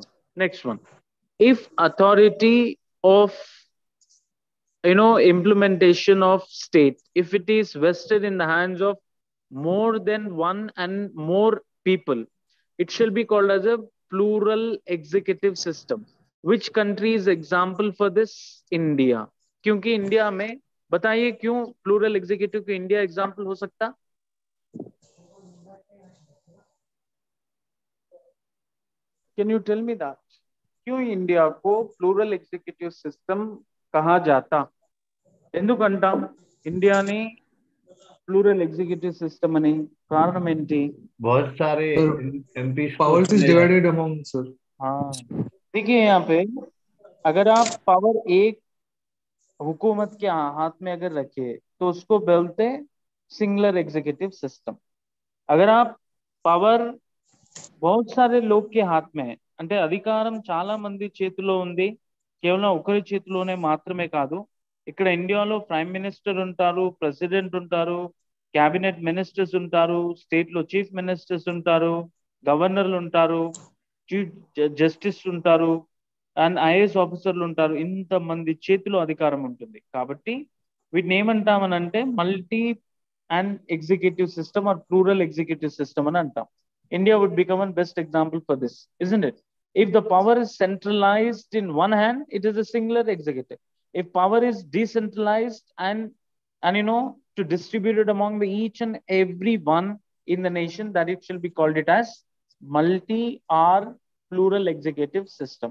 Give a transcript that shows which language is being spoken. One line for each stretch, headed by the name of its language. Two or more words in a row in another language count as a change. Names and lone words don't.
English: Next one, if authority of implementation of state, if it is vested in the hands of more than one and more people, it shall be called as a plural executive system. Which country is example for this? India.
Hindi: क्योंकि इंडिया में बताइए क्यों
English: plural executive
Hindi: को इंडिया एग्जाम्पल हो सकता?
English: Can you tell me that?
Hindi: क्यों इंडिया को
English: plural executive system
Hindi: कहा जाता?
Telugu: ఎందుకంటా ఇండియాని
English: plural executive system
Telugu: అని కారణం ఏంటి?
Hindi: बहुत सारे
English: Sir,
Hindi: एमपीज को
English: powers is
Hindi: चुने
English: divided among, sir.
Hindi: हाँ, देखिए यहाँ पे अगर आप पावर एक हुकूमत के हाथ में अगर रखे तो उसको बोलते हैं
English: singular executive system.
Hindi: अगर आप పవర్ बहुत सारे लोग के हाथ में
Telugu: అంటే అధికారం చాలా మంది చేతిలో ఉంది, కేవలం ఒకరి చేతిలోనే మాత్రమే కాదు. ఇక్కడ ఇండియాలో
English: prime minister
Telugu: ఉంటారు, ప్రెసిడెంట్ ఉంటారు,
English: cabinet ministers
Telugu: ఉంటారు, స్టేట్ లో
English: chief ministers
Telugu: ఉంటారు, గవర్నర్లు ఉంటారు,
English: chief justice
Telugu: ఉంటారు, అండ్ ఐఏఎస్ ఆఫీసర్లు ఉంటారు. ఇంతమంది చేతిలో అధికారం ఉంటుంది. కాబట్టి వీటిని ఏమంటామని అంటే
English: multi and executive system or plural executive system
Telugu: అని అంటాం.
English: India would become a best example for this, isn't it? If the power is centralized in one hand, it is a singular executive. If power is decentralized and to distribute it among the each and every one in the nation, that it shall be called it as multi or plural executive system.